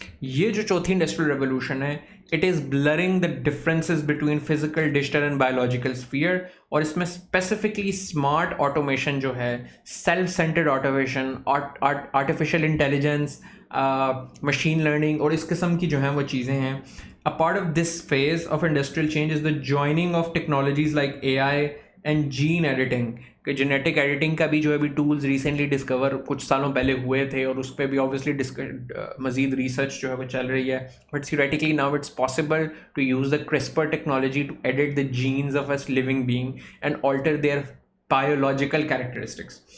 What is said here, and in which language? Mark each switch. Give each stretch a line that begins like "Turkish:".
Urdu: یہ جو چوتھی انڈسٹریل ریولوشن ہے
English: it is blurring the differences between physical, digital and biological sphere,
Urdu: اور اس میں اسپیسیفکلی اسمارٹ آٹومیشن جو ہے, self centred automation, artificial intelligence, machine learning اور اس قسم کی جو ہیں وہ چیزیں ہیں.
English: A part of this phase of industrial change is the joining of technologies like AI and gene editing.
Urdu: کہ جینیٹک ایڈیٹنگ کا بھی جو ہے بھی ٹولز ریسنٹلی ڈسکور کچھ سالوں پہلے ہوئے تھے, اور اس پہ بھی آبویسلی مزید ریسرچ جو ہے وہ چل رہی ہے.
English: But theoretically now it's possible to use the CRISPR technology to edit the genes of a living being and alter their biological characteristics.